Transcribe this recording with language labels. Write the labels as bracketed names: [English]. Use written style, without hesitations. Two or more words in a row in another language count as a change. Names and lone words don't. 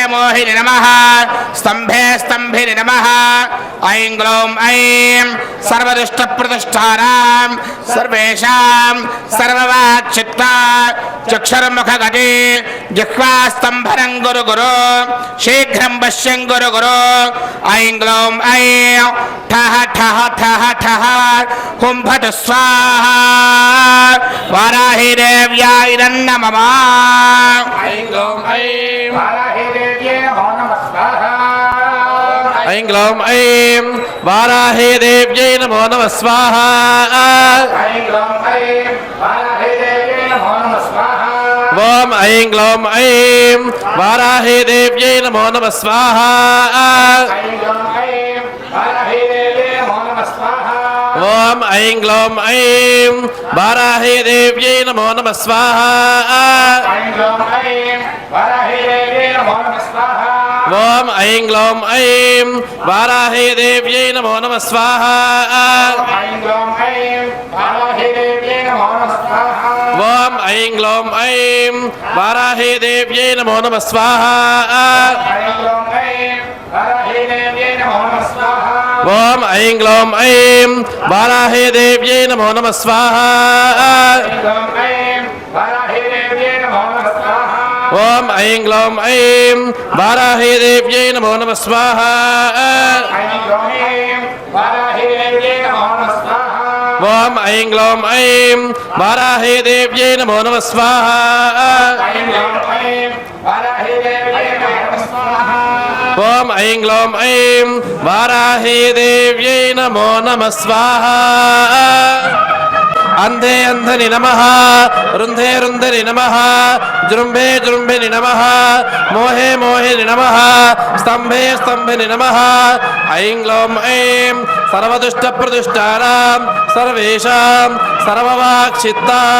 [Sanskrit] మోహిని నమః స్తంభే స్తంభిని నమః ఐం గ్లౌం ఐం సర్వదుష్ట ప్రతిష్టానాం సర్వేషాం సర్వవాక్చిత్త చక్షుర్ముఖగతి జిహ్వాస్తంభనం గురు గురు శీఘ్రం పశ్యం గురు గురు ఐం గ్లౌం ఐం ఠః ఠః ఠః ఠః హుం ఫట్ స్వాహా వారాహి దేవ్యాయ నమః. ఐం గ్లౌం ఐం वाराहि देव्ये नमो नमः स्वाहा ఐం గ్లౌం ఐం వారాహే దేవ్యై నమో నమః స్వాహ. ऐं ग्लौं ऐं वाराहि देव्ये नमो नमः स्वाहा ఓం ఐం గ్లౌం ఐం వారాహే దేవ్యై నమో నమః స్వాహ. ऐं ग्लौं ऐं वाराहि देव्ये नमो नमः स्वाहा ఓం ఐం గ్లౌం ఐం వారాహే దేవ్యై నమో నమః స్వాహ. ऐं ग्लौं ऐं वाराहि देव्ये नमो नमः स्वाहा ఓం ఐం గ్లౌం ఐం వారాహే దేవ్యై నమో నమః స్వాహ. ऐं ग्लौं ऐं वाराहि देव्ये नमो नमः स्वाहा ఓం ఐం గ్లౌం ఐం వారాహే దేవ్యై నమో నమః స్వాహ. ऐं ग्लौं ऐं वाराहि देव्ये नमो नमः स्वाहा ఓం ఐం గ్లౌం ఐం వారాహే దేవ్యై నమో నమః స్వాహ. ऐं ग्लौं ऐं वाराहि देव्ये नमो नमः स्वाहा ఓం ఐం గ్లౌం ఐం వారాహే దేవ్యై నమో నమః స్వాహ. ऐं ग्लौं ऐं वाराहि देव्ये नमो नमः स्वाहा ఓం ఐం గ్లౌం ఐం వారాహే దేవ్యై నమో నమః స్వాహ. ऐं ग्लौं ऐं वाराहि देव्ये नमो नमः स्वाहा ఓం ఐం గ్లౌం ఐం వారాహే దేవ్యై నమో నమః స్వాహ. అంధే అంధని నమః రుంధే రుంధని నమః జృంభే జృంభిని నమః మోహే మోహిని నమః స్తంభే స్తంభిని నమః ఐం గ్లౌం ఐం సర్వదుష్ట ప్రదుష్టానాం సర్వేషాం సర్వవాక్చిత్త